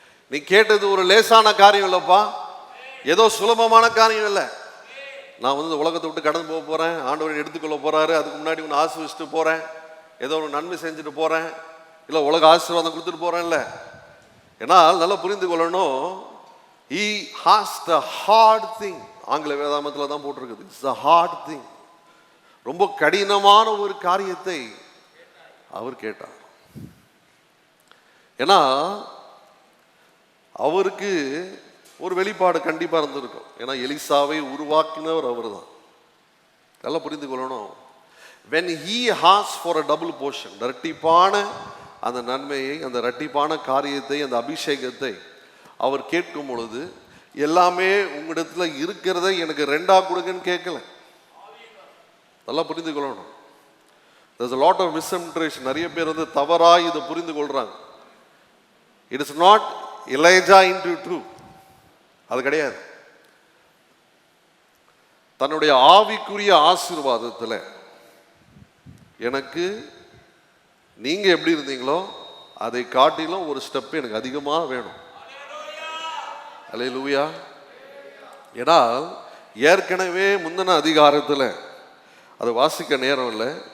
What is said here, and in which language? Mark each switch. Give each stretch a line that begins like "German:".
Tamil: நீ கேட்டது ஒரு லேசான காரியம் இல்லப்பா, ஏதோ சுலபமான காரியம் இல்லை. நான் இந்த உலகத்தை விட்டு கடந்து போக போறேன், ஆண்டவரை எடுத்துக்கொள்ள போறாரு, அதுக்கு முன்னாடி உன்னை ஆசீர்வதிச்சுட்டு போறேன், ஏதோ ஒரு நன்மை செஞ்சுட்டு போறேன், இல்லை உலக ஆசீர்வாதம் கொடுத்துட்டு போறேன்ல. ஏன்னா நல்லா புரிந்து கொள்ளணும்,
English: he has the hard thing.
Tamil: ஆங்கில வேதாமத்தில் தான் போட்டிருக்குது,
English: it's the hard thing.
Tamil: ரொம்ப கடினமான ஒரு காரியத்தை அவர் கேட்டார். ஏன்னா அவருக்கு ஒரு வெளிப்பாடு கண்டிப்பா இருந்திருக்கும். ஏன்னா எலிசாவை உருவாக்கினவர் அவர் தான். நல்லா புரிந்து கொள்ளணும்,
English: when he asks for a double portion,
Tamil: இரட்டிப்பான அந்த நன்மையை, அந்த இரட்டிப்பான காரியத்தை, அந்த அபிஷேகத்தை அவர் கேட்கும் பொழுது, எல்லாமே உங்களிடத்துல இருக்கிறத எனக்கு 2ஆ கொடுங்கன்னு கேட்கல. நல்லா புரிந்து கொள்ளணும்.
English: there's a lot of misinterpretation.
Tamil: நிறைய பேர் தவறாய் இதை புரிந்து கொள்றாங்க.
English: it is not Elijah into truth.
Tamil: அது கிடையாது. தன்னுடைய ஆவிக்குரிய ஆசீர்வாதத்தில் எனக்கு நீங்க எப்படி இருந்தீங்களோ அதை காட்டிலும் ஒரு ஸ்டெப் எனக்கு அதிகமாக வேணும். அல்லேலூயா. ஏன்னா ஏற்கனவே முந்தின அதிகாரத்தில் அதை வாசிக்க நேரம் இல்லை.